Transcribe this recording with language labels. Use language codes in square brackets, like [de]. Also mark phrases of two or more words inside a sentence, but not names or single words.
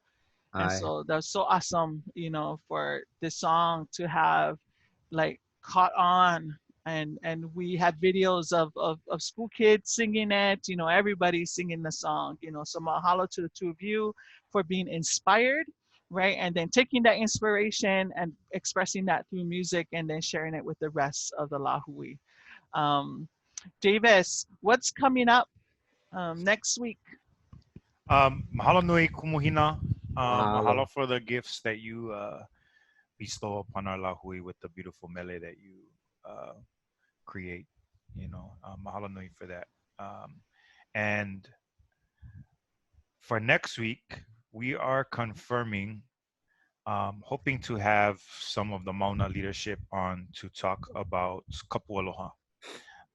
[en] And so that was so awesome, you know, for this song to have like caught on, and we had videos of school kids singing it, you know, everybody singing the song, you know. So mahalo to the two of you for being inspired, right? And then taking that inspiration and expressing that through music, and then sharing it with the rest of the Lahui. Davis, what's coming up next week? [haw] Mahalo nui Kumu Hina. [en] Mahalo for the gifts that you bestow upon our Lahui with the beautiful mele that you create. You know, [haw] mahalo nui [en] for that. And for next week, we are confirming, hoping to have some of the Mauna leadership on to talk about [haw] kapu aloha.